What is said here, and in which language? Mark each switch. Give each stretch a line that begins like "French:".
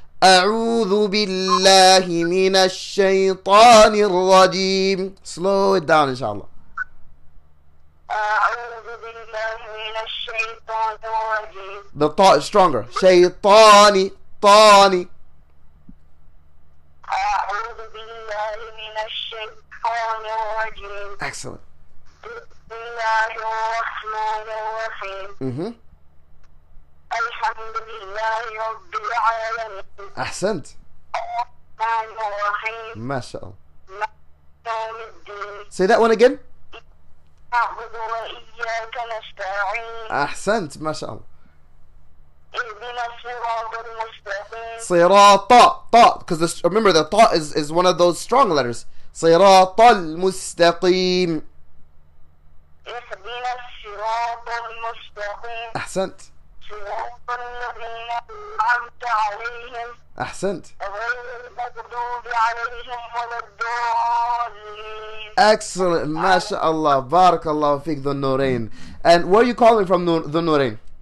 Arabic: أعوذ بالله من الشيطان الرجيم.
English: Slow it down, inshallah.
Arabic: أعوذ بالله من الشيطان الرجيم.
English: The ta is stronger.
Arabic: شيطاني طاني. أعوذ بالله من الشيطان الرجيم.
English: Excellent.
Arabic: بسم الله الرحمن الرحيم. Mm-hmm. الحمد لله رب العالمين. أحسنت. الرحمن الرحيم. ما شاء الله. مالك يوم الدين.
English: Say that one again.
Arabic: نعبد وإياك نستعين. أحسنت. ما شاء الله. اهدنا الصراط المستقيم. صراط طاء,
English: because remember the طاء is one of those strong letters.
Arabic: صراط المستقيم. اهدنا الصراط المستقيم. أحسنت. صراط الذين أنعمت عليهم أحسنت. غير المغضوب عليهم ولا الضالين.
English: Excellent.
Arabic: ما شاء الله. بارك الله فيك ذو النورين.
English: And where are you calling from, ذو النورين?